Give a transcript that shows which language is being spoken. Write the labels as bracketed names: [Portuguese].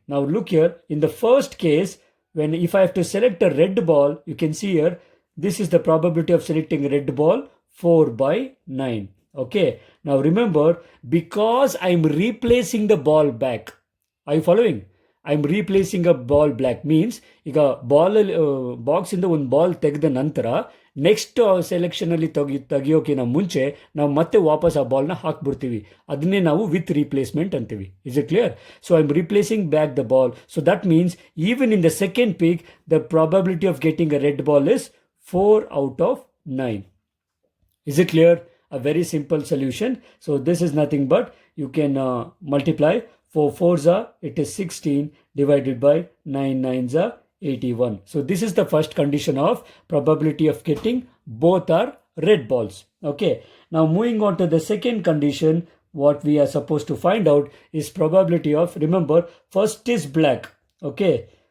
[English] Now look here, in the first case, when if I have to select a red ball, you can see here, this is the probability of selecting a red ball, 4 by 9. Okay, now remember, because I'm replacing the ball back, are you following? I'm replacing a ball back means [Kannada] ಈಗ ball box ಇಂದ ಒಂದು ball ತೆಗೆದ ನಂತರ next selection ಅಲ್ಲಿ ತೆಗಿಯೋಕಿನ ಮುಂಚೆ ನಾವು ಮತ್ತೆ ವಾಪಸ್ ಆ ಬಾಲ್ನ ಹಾಕ್ಬಿಡ್ತೀವಿ. ಅದನ್ನೇ ನಾವು ವಿತ್ ರೀಪ್ಲೇಸ್ಮೆಂಟ್ ಅಂತೀವಿ. [English] Is it clear? So I am replacing back the ball. So that means even in the second pick the probability of getting a red ball is 4 out of 9. Is it clear? A very simple solution. So this is nothing but you can multiply 4 4s are, it is 16 divided by 9 9s are 81. So this is the first condition of probability of getting both are red balls. Okay. Now moving on to the second condition, what we are supposed to find out is probability of, remember, first is black. Okay.